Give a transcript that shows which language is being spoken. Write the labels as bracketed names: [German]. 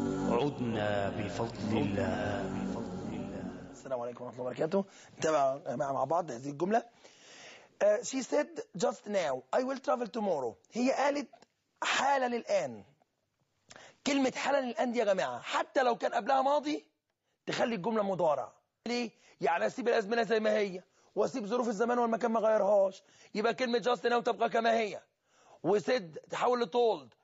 [Arabic] عدنا بفضل الله. السلام عليكم ورحمة الله وبركاته. نتابع مع بعض هذه الجملة. [English] She said just now I will travel tomorrow. [Arabic] هي قالت حالا الآن. كلمة حالا الآن دي يا جماعة حتى لو كان قبلها ماضي تخلي الجملة مضارع. يعني أسيب الأزمنة زي ما هي وأسيب ظروف الزمان والمكان ما غيرهاش، يبقى كلمة [English] just now [Arabic] تبقى كما هي. وسيد تحول لتولد.